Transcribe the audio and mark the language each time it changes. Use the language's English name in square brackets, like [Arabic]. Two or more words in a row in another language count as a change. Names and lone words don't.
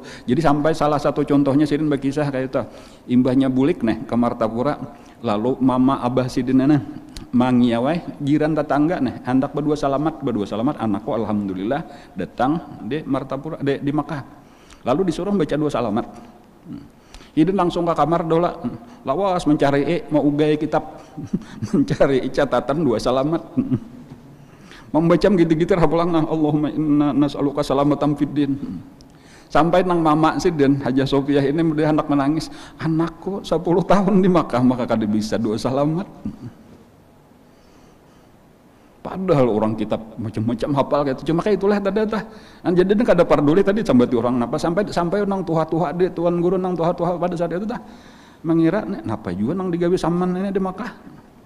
[Banjar] Jadi sampai salah satu contohnya Sidin berkisah kayak itu, imbahnya bulik nih ke Martapura, lalu mama abah Sidin nih mangiawai jiran tetangga nih hendak berdua salamat anakku alhamdulillah datang di Martapura di Makkah, lalu disuruh baca 2 salamat. Sidin langsung ke kamar dola lawas mencari mau ugai kitab mencari catatan 2 salamat. Membaca gitu-gitu hapulang [Arabic] اللهم إنا نسألك سلامة في الدين. [Banjar] Sampai nang mama Sidin Haja Sofiah ini dia hendak menangis, anakku 10 tahun di Makkah maka kada bisa 2 salamat. Padahal orang kitab macam-macam hafal gitu. Cuma kayak itulah tadi. Jadi kada peduli tadi sampai orang napa sampai nang tuha-tuha di tuan guru nang tuha-tuha pada saat itu mengira napa juga nang digawe saman ini di Makkah.